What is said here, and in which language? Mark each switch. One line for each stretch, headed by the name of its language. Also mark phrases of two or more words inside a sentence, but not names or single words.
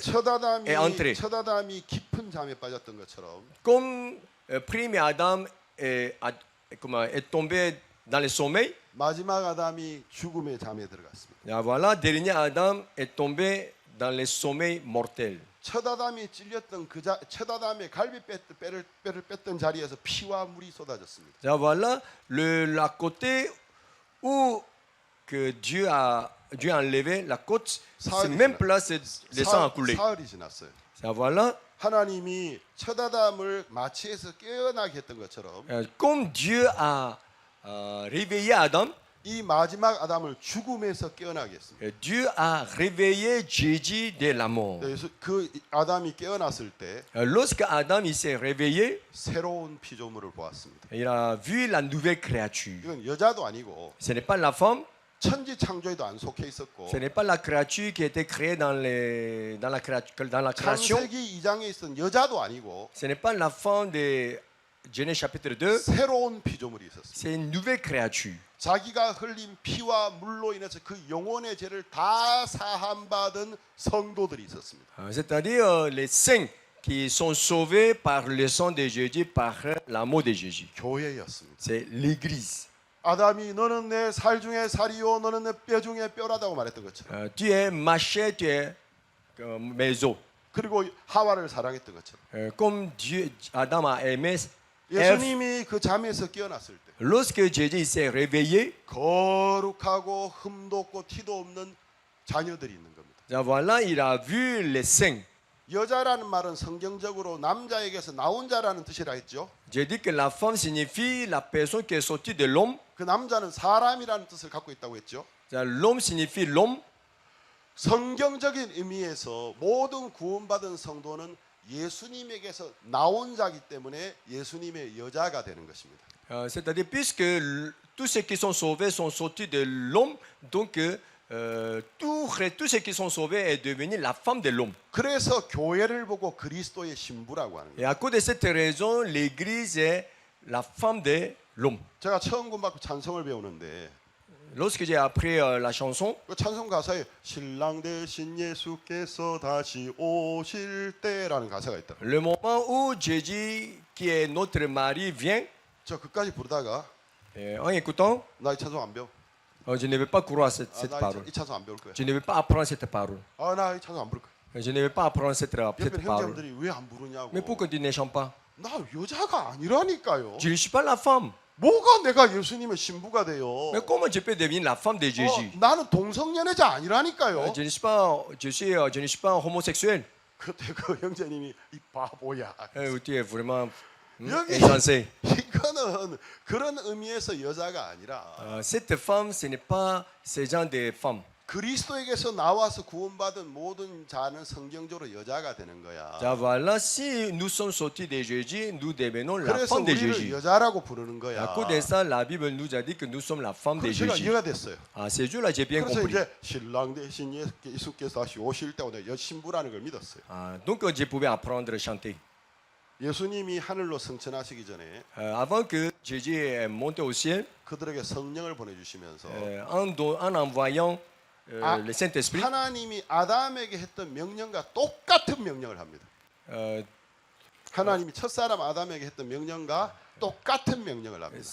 Korean: 첫
French: est entrée.
Korean: 아담이 깊은 잠에 빠졌던 것처럼
French: Comme premier Adam est tombé dans le sommeil,
Korean: 마지막 아담이 죽음의 잠에 들어갔습니다.
French: Et voilà, dernier Adam est tombé dans les sommeils mortels.
Korean: 첫 아담이 찔렸던 첫 아담의 갈비 뼈를 뺐던 자리에서 피와 물이 쏟아졌습니다.
French: Et voilà, la côté où que Dieu a enlevé la côte, c'est même place, le sang a coulé.
Korean: 사흘이 지났어요.
French: Et voilà,
Korean: 하나님이 첫 아담을 마취해서 깨어나게 했던 것처럼
French: comme Dieu a réveillé Adam,
Korean: 이 마지막 아담을 죽음에서 깨어나게 했습니다.
French: Dieu a réveillé Jésus de la mort.
Korean: 그래서 그 아담이 깨어났을 때
French: Lorsque Adam il s'est réveillé,
Korean: 새로운 피조물을 보았습니다.
French: il a vu la nouvelle créature.
Korean: 이건 여자도 아니고
French: Ce n'est pas la femme,
Korean: 천지 창조에도 안 속해 있었고
French: ce n'est pas la créature qui a été créée dans la création.
Korean: 창세기 2장에 있던 여자도 아니고
French: Ce n'est pas la femme de Genèse chapitre 2,
Korean: 새로운 피조물이 있었습니다.
French: c'est une nouvelle créature.
Korean: 자기가 흘린 피와 물로 인해서 그 영혼의 죄를 다 사함받은 성도들이 있었습니다.
French: C'est-à-dire les saints qui sont sauvés par le sang de Jésus, par l'amour de Jésus.
Korean: 교회였습니다.
French: C'est l'église.
Korean: 아담이 너는 내 살 중에 살이요 너는 내 뼈 중에 뼈라다고 말했던 것처럼
French: Tu es ma chair, tu es mes os.
Korean: 그리고 하와를 사랑했던 것처럼
French: Comme Dieu, Adam a aimé Ève,
Korean: 예수님이 그 잠에서 깨어났을 때
French: lorsque Jésus s'est réveillé,
Korean: 거룩하고 흠도 없고 티도 없는 자녀들이 있는 겁니다.
French: voilà, il a vu les saints.
Korean: 여자라는 말은 성경적으로 남자에게서 나온 자라는 뜻이라 했죠.
French: J'ai dit que la femme signifie la personne qui est sortie de l'homme.
Korean: 그 남자는 사람이라는 뜻을 갖고 있다고 했죠.
French: L'homme signifie l'homme.
Korean: 성경적인 의미에서 모든 구원받은 성도는 예수님에게서 나온 자기 때문에 예수님의 여자가 되는 것입니다.
French: C'est-à-dire puisque tous ceux qui sont sauvés sont sortis de l'homme, donc tous ceux qui sont sauvés est devenu la femme de l'homme.
Korean: 그래서 교회를 보고 그리스도의 신부라고 하는
French: Et
Korean: 거예요.
French: à cause de cette raison, l'Église est la femme de l'homme.
Korean: 제가 처음 군받고 찬송을 배우는데
French: Lorsque j'ai appris la chanson,
Korean: 그 찬송 가사에 신랑 대신 예수께서 다시 오실 때라는 가사가 있다.
French: le moment où Jésus, qui est notre mari, vient,
Korean: 저 그까지 부르다가
French: en écoutant,
Korean: 나 이 찬송 안 배워.
French: je ne vais pas croire cette
Korean: 나
French: parole.
Korean: 이 찬송 안 배울 거야.
French: Je ne vais pas apprendre cette parole.
Korean: 나 이 찬송 안 부를 거야.
French: Je ne vais pas apprendre cette
Korean: 옆에
French: parole.
Korean: 형제들이 왜 안 부르냐고.
French: Mais pourquoi tu ne chantes pas?
Korean: 나 여자가 아니라니까요.
French: Je ne suis pas la femme.
Korean: 뭐가 내가 예수님의 신부가 돼요?
French: Mais comment je peux devenir la femme de Jésus?
Korean: 나는 동성연애자 아니라니까요.
French: Je ne suis pas homosexuel.
Korean: 그때 그 형제님이 이 바보야.
French: Tu es vraiment
Korean: 여기
French: insensé.
Korean: 이거는 그런 의미에서 여자가 아니라
French: Cette femme, ce n'est pas ce genre de femme.
Korean: 그리스도에게서 나와서 구원받은 모든 자는 성경적으로 여자가 되는 거야.
French: Voilà, si nous sommes sortis de Jésus, nous devenons la
Korean: 그래서
French: femme de
Korean: 우리를
French: Jésus.
Korean: 여자라고 부르는
French: À
Korean: 거야.
French: cause de ça, la Bible nous a dit que nous sommes la femme de
Korean: 그래서 제가
French: Jésus.
Korean: 이해가 됐어요.
French: À ce jour-là, j'ai bien
Korean: 그래서
French: compris.
Korean: 이제 신랑 대신 예수께서 다시 오실 때 오늘 여신부라는 걸 믿었어요.
French: Donc, je pouvais apprendre à chanter.
Korean: 예수님이 하늘로 승천하시기 전에
French: Avant que Jésus monte au ciel,
Korean: 그들에게 성령을 보내주시면서
French: en envoyant le Saint-Esprit,
Korean: 하나님이 아담에게 했던 명령과 똑같은 명령을 합니다. 하나님이 첫사람 아담에게 했던 명령과 똑같은 명령을 합니다.